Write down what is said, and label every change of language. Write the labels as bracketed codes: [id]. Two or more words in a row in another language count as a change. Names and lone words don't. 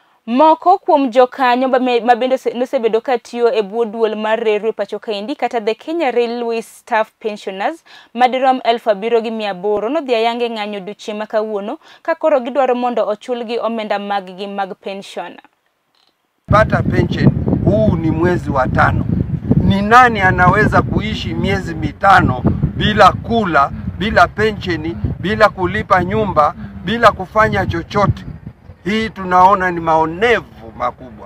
[luo] Moko kuom jokanyo mabende nosebedo katiyo e bwo duol mar Reru pachokae kata the Kenya Railway Staff Pensioners madirom 7,800 nodhi ayange ng'anyo odiochieng makawuono kakoro gidwaro mondo ochulgi omenda maggi mag pension. [sw] Pata pension huu ni mwezi wa 5. Ni nani anaweza kuishi miezi 5 bila kula, bila pensheni, bila kulipa nyumba, bila kufanya chochote? Hii tunaona ni maonevu makubwa.